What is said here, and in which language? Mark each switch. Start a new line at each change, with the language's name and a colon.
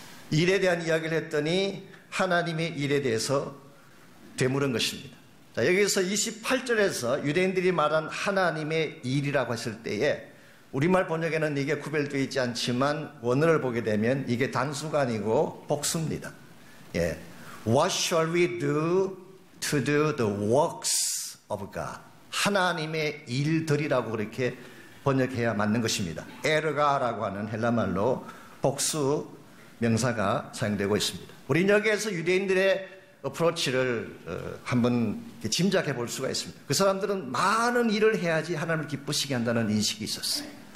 Korean: 일에 대한 이야기를 했더니 하나님의 일에 대해서 되물은 것입니다. 자, 여기서 28절에서 유대인들이 말한 하나님의 일이라고 했을 때에 우리말 번역에는 이게 구별되어 있지 않지만 원어를 보게 되면 이게 단수가 아니고 복수입니다. 예.
English: What shall we do to do the works of God?
Korean: 하나님의 일들이라고 그렇게 번역해야 맞는 것입니다. 에르가라고 하는 헬라말로 복수 명사가 사용되고 있습니다. 우리 여기에서 유대인들의 어프로치를 한번 짐작해 볼 수가 있습니다. 그 사람들은 많은 일을 해야지 하나님을 기쁘시게 한다는 인식이 있었어요.